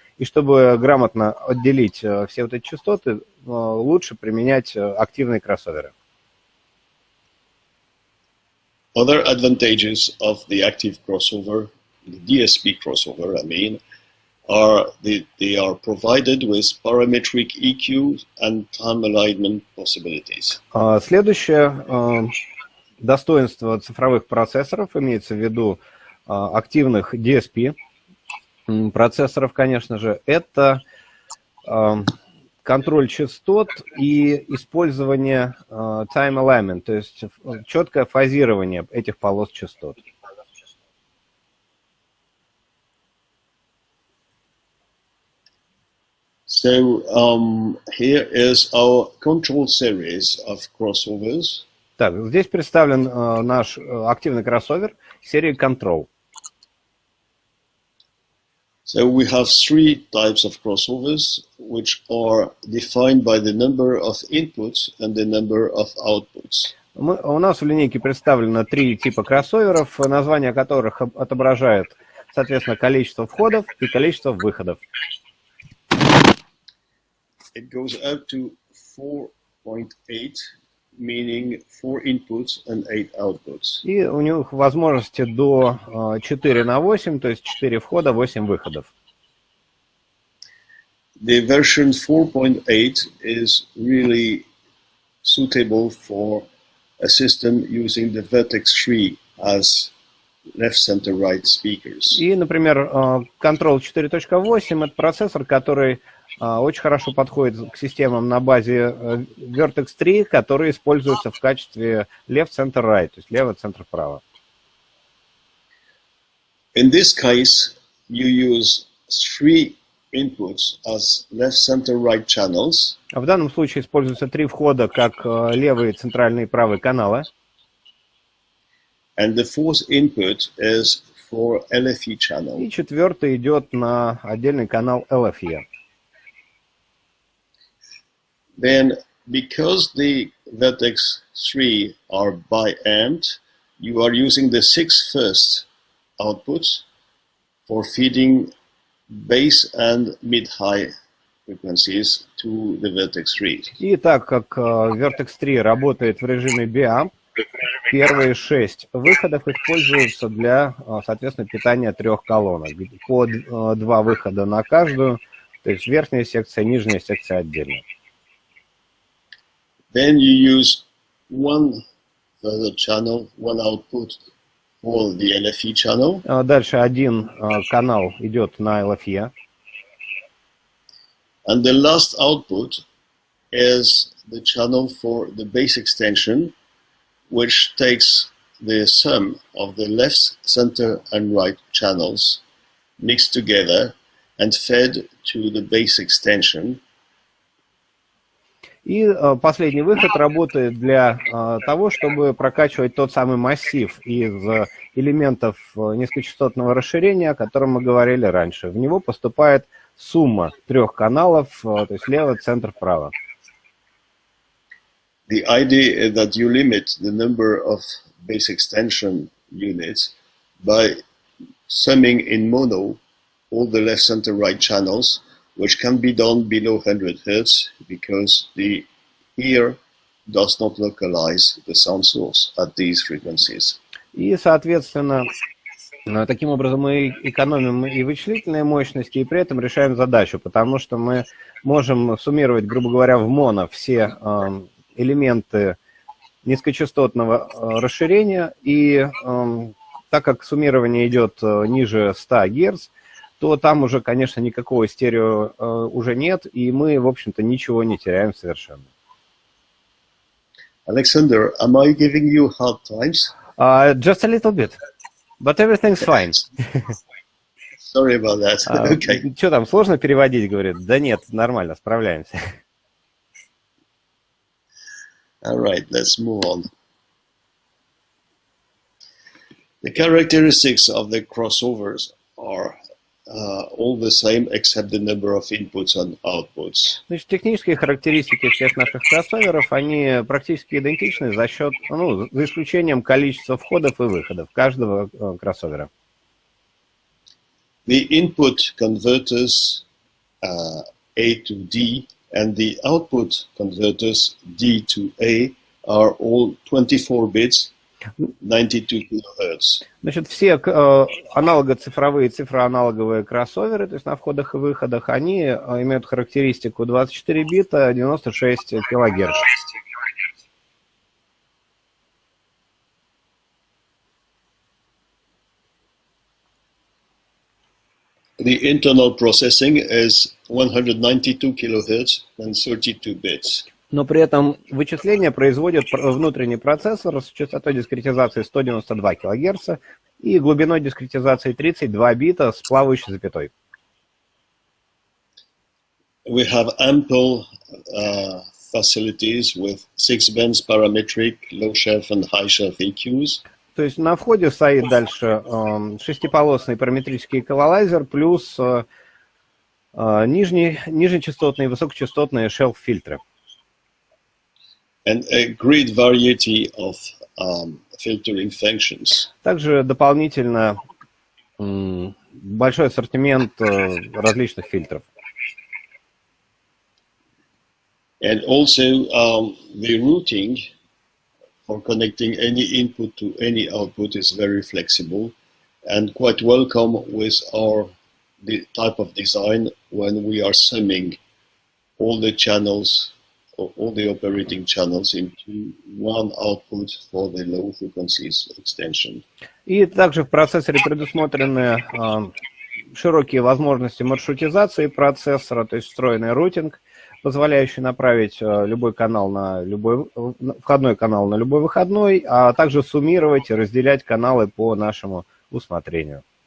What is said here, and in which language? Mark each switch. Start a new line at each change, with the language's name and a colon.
Russian: И чтобы грамотно отделить все вот эти частоты, лучше применять активные кроссоверы.
English: Other advantages of the active crossover, the DSP crossover, I mean, are they are provided with parametric EQ and time alignment possibilities.
Russian: Следующее достоинство цифровых процессоров, имеется в виду активных DSP процессоров, конечно же, это контроль частот и использование time alignment, то есть четкое фазирование этих полос частот.
English: So here is our control series of crossovers.
Russian: Так, здесь представлен наш активный кроссовер серии Control.
English: So we have three types of crossovers, which are defined by the number of inputs and the number of outputs.
Russian: У нас в линейке представлено три типа кроссоверов, названия которых отображают, соответственно, количество входов и количество выходов.
English: It goes up to 4.8, meaning 4 inputs and 8 outputs.
Russian: И у них возможности до 4/8, то есть 4 входа, 8 выходов.
English: The version 4.8 is really suitable for a system using the Vertex 3 as left, center, right speakers.
Russian: И, например, Control 4.8 это процессор, который очень хорошо подходит к системам на базе Vertex 3, которые используются в качестве
English: left, center, right,
Russian: то есть лево, центр, право.
English: In this case, you use 3 inputs as left, center, right channels.
Russian: В данном случае используются три входа как левые, центральные и правые каналы.
English: And the fourth input is for LFE channel.
Russian: И четвертый идет на отдельный канал LFE.
English: Then, because the Vertex 3 are bi-amped, you are using the 6 first outputs for feeding bass and mid-high frequencies to the Vertex 3.
Russian: И так как Vertex 3 работает в режиме BA, первые 6 выходов используются для, соответственно, питания трех колонок. По 2 выхода на каждую, то есть верхняя секция, нижняя секция отдельно.
English: Then you use one further channel, one output for the LFE channel.
Russian: Дальше один канал идет на LFE.
English: And the last output is the channel for the bass extension, which takes the sum of the left, center, and right channels mixed together and fed to the bass extension.
Russian: И последний выход работает для того, чтобы прокачивать тот самый массив из элементов низкочастотного расширения, о котором мы говорили раньше. В него поступает сумма трех каналов, то есть лево, центр, право.
English: The idea is that you limit the number of bass extension units by summing in mono all the left, center, right channels, which can be done below 100 Hz because the ear does not localize the sound source at these frequencies.
Russian: И, соответственно, Таким образом, мы экономим и вычислительные мощности, и при этом решаем задачу, потому что мы можем суммировать, грубо говоря, в моно все элементы низкочастотного расширения, и так как суммирование идет ниже 100 Гц, то там уже, конечно, никакого стерео уже нет, и мы, в общем-то, ничего не теряем совершенно.
English: Alexander, am I giving you hard times? Just a little bit, but everything's fine. Sorry about that. Okay.
Russian: Что там, сложно переводить, говорит? Да нет, нормально, справляемся.
English: All right, let's move on. The characteristics of the crossovers are all the same except the number of inputs and outputs.
Russian: Значит, технические характеристики всех наших кроссоверов, они практически идентичны за счет, за исключением количества входов и выходов каждого кроссовера.
English: The input converters A to D and the output converters D to A are all 24 bits, 92 kHz.
Russian: Значит, все аналогоцифровые, цифроаналоговые кроссоверы, то есть на входах и выходах, они имеют характеристику 24 бита, 96 килогерц.
English: The internal processing is 192 kHz and 32 bits.
Russian: Но при этом вычисление производит внутренний процессор с частотой дискретизации 192 кГц и глубиной дискретизации 32 бита с плавающей запятой.
English: We have ample facilities with 6-bands parametric, low-shelf and high-shelf EQs.
Russian: То есть на входе стоит дальше шестиполосный параметрический эквалайзер плюс нижнечастотные и высокочастотные шелф-фильтры.
English: And a great variety of filtering functions.
Russian: Также дополнительно большой ассортимент различных фильтров.
English: And also the routing for connecting any input to any output is very flexible and quite welcome with the type of design when we are summing all the channels, all the operating channels into one output for the low frequencies extension.
Russian: И также в процессоре предусмотрены широкие возможности маршрутизации процессора, то есть встроенный рутинг, позволяющий направить любой канал на любой входной канал на любой выходной, а также суммировать и разделять каналы по нашему усмотрению.